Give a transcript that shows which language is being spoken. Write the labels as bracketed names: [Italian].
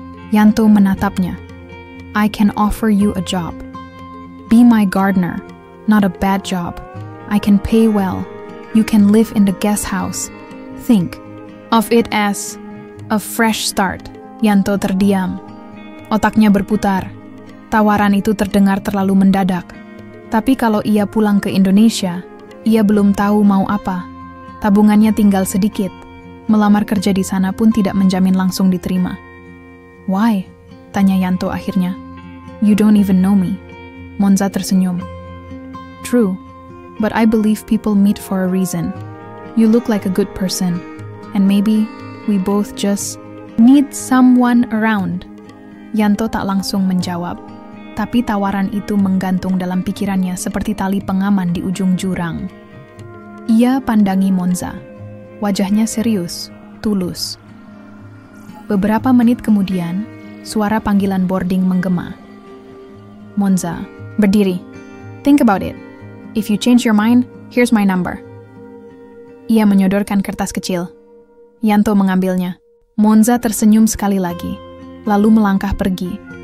[Indonesian] Yanto menatapnya. [English] "I can offer you a job. Be my gardener, not a bad job. I can pay well. You can live in the guest house. Think of it as a fresh start." [Indonesian] Yanto terdiam. Otaknya berputar. Tawaran itu terdengar terlalu mendadak. Tapi kalau ia pulang ke Indonesia, ia belum tahu mau apa. Tabungannya tinggal sedikit. Melamar kerja di sana pun tidak menjamin langsung diterima. [English] "Why?" [Indonesian] tanya Yanto akhirnya. [English] "You don't even know me." [Indonesian] Monza tersenyum. [English] "True, but I believe people meet for a reason. You look like a good person, and maybe we both just need someone around." [Indonesian] Yanto tak langsung menjawab. Tapi tawaran itu menggantung dalam pikirannya seperti tali pengaman di ujung jurang. Ia pandangi Monza. Wajahnya serius, tulus. Beberapa menit kemudian, suara panggilan boarding menggema. Monza, berdiri. [English] Think about it. If you change your mind, here's my number. [Indonesian] Ia menyodorkan kertas kecil. Yanto mengambilnya. Monza tersenyum sekali lagi, lalu melangkah pergi.